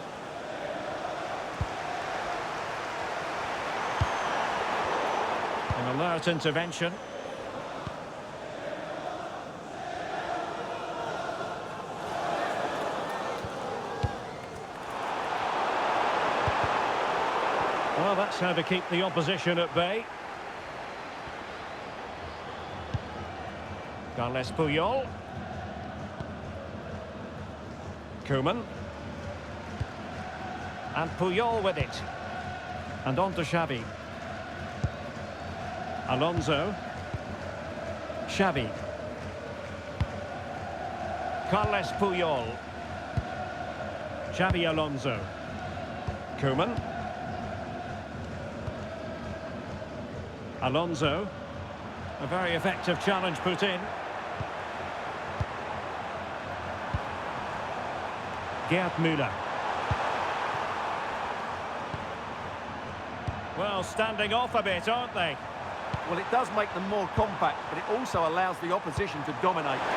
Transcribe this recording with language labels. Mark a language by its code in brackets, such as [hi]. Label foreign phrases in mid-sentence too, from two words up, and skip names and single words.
[en] An alert intervention. Well, that's how to keep the opposition at bay. Carles Puyol. Koeman. And Puyol with it. And on to Xavi. Alonso. Xavi. Carles Puyol. Xavi Alonso. Koeman. Alonso. A very effective challenge put in. Gerd Müller. Well, standing off a bit, aren't they? Well, it does make them more compact, but it also allows the opposition to dominate.